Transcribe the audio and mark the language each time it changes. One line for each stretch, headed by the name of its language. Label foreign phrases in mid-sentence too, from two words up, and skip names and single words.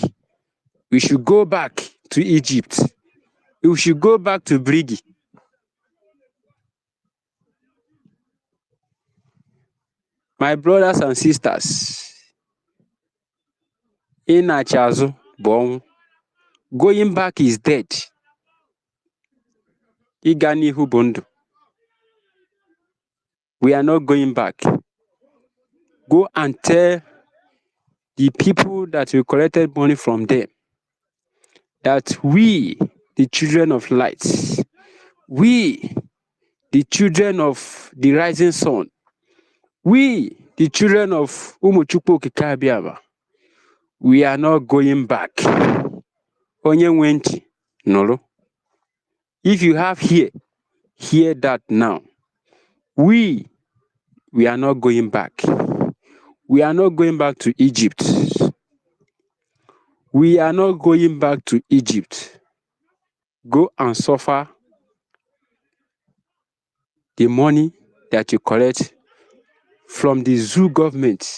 English: We should go back to Egypt. We should go back to Brigi. My brothers and sisters, Inachazu Bong, going back is dead.
Igbo: Ịga n'ihu bụ ndụ.
English: We are not going back. Go and tell the people that we collected money from them that we, the children of light, we, the children of the rising sun, we, the children of Umuchukwu Okike Abiama, we are not going back.
Igbo: Onye nwe ntị nụrụ.
English: If you have ear, hear that now. We are not going back. We are not going back to Egypt. We are not going back to Egypt. Go and suffer the money that you collect from the zoo government.